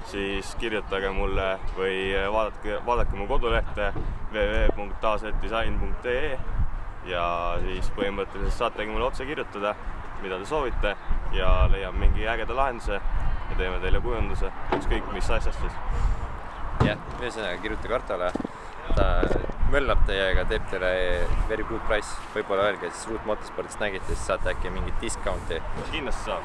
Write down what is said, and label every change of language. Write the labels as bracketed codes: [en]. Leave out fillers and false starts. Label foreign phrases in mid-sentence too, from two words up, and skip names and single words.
[et] siis kirjutage mulle või vaadake mu kodulehte www.taasvetdesign.ee ja siis põhimõtteliselt saategi mulle otse kirjutada, mida te soovite ja leiame mingi ägeda lahenduse ja teeme teile kujunduse, ükskõik mis asjast siis. Jah, ühesõnaga kirjutage Artole, ta möllab teiega, teeb teile [en] very good price, [et] võib-olla öelge siis Root Motorspordist nägite, siis saate äkki mingit discounti. Kindlasti saab.